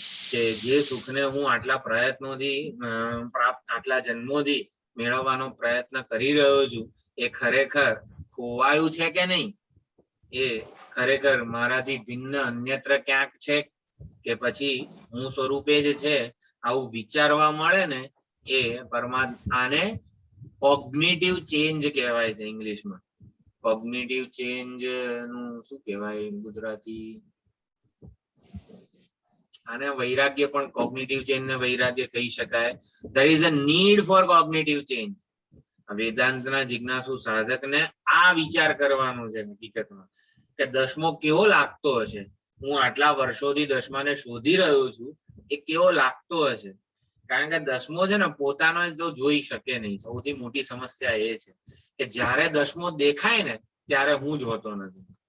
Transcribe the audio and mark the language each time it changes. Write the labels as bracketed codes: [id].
[gu] કે જે સુખને હું આટલા પ્રયત્નોથી આટલા જન્મોથી મેળવવાનો પ્રયત્ન કરી રહ્યો છું, એ ખરેખર ખોવાયું છે કે નહીં, એ ખરેખર મારાથી ભિન્ન અન્યત્ર ક્યાંક છે કે પછી હું સ્વરૂપે જ છે, આવું વિચારવા મળે ને એ પરમાત્મા. આને કોગ્નિટિવ ચેન્જ કહેવાય છે ઇંગ્લિશમાં. કોગ્નિટિવ ચેન્જ નું શું કહેવાય ગુજરાતી? આને વૈરાગ્ય પણ, કોગ્નિટિવ ચેન્જ ને વૈરાગ્ય કહી શકાય. [en] there is a need for cognitive change. [gu] વેદાંતના જિજ્ઞાસુ સાધકને આ વિચાર કરવાનો છે હકીકતમાં કે 10મો કેવો લાગતો હશે, હું આટલા વર્ષોથી 10માને શોધી રહ્યો છું, એ કેવો લાગતો હશે. કારણ કે 10મો છે ને પોતાનો તો જોઈ શકે નહીં. સૌથી મોટી સમસ્યા એ છે કે જ્યારે 10મો દેખાય ને ત્યારે હું જ હોતો નથી.